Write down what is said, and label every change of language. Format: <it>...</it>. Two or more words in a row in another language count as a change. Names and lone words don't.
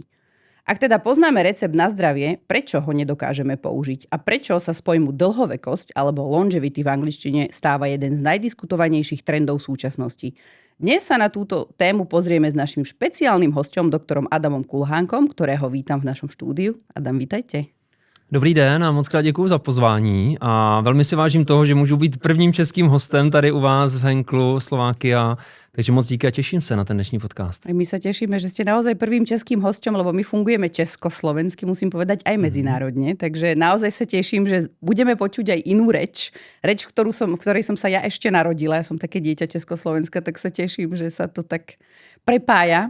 <sk>Ak teda poznáme recept na zdravie, prečo ho nedokážeme použiť a prečo sa z pojmu dlhovekosť alebo longevity v angličtine stáva jeden z najdiskutovanejších trendov súčasnosti. Dnes sa na túto tému pozrieme s našim špeciálnym hosťom, doktorom Adamom Kulhánkom, ktorého vítam v našom štúdiu. Adam, vítajte.</sk> <cs>Dobrý den a moc krát děkuju za pozvání a velmi si vážím toho, že můžu být prvním českým hostem tady u vás v Henklu Slovakia. Takže moc díky a těším se na ten dnešní podcast.</cs> <sk>My sa tešíme, že ste naozaj prvým českým hosťom, lebo my fungujeme československy, musím povedať aj medzinárodne, takže naozaj sa teším, že budeme počuť aj inú reč, v ktorej som sa ja ešte narodila, ja som také dieťa Československa, tak sa teším, že sa to tak prepája.</sk>